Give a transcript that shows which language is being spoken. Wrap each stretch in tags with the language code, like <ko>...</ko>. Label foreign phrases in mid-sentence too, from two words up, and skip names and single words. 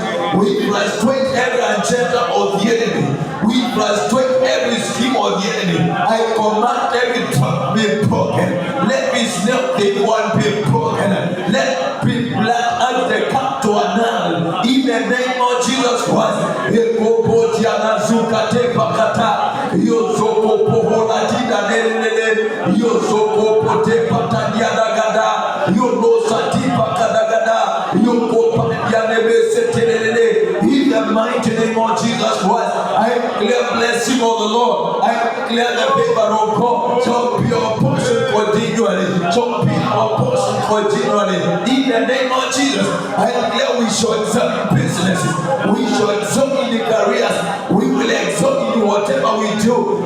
<en>We frustrate every agenda of the enemy. We frustrate every scheme of the enemy. I command every tongue be broken. Let me snap the one be broken. Let be black as they come to an end. In the name of Jesus Christ. Yozoko pohola tida nene yozoko pote patadiana gada yonosa tipa kadagada yoko patiane besetelele. In the mighty name of Jesus Christ, I declare blessing of the Lord. I declare the favor of God shall be our portion continually. Shall be our portion continually. In the name of Jesus, I declare we shall excel in businesses. We shall excel in the careers. We will excel in whatever we do.</en>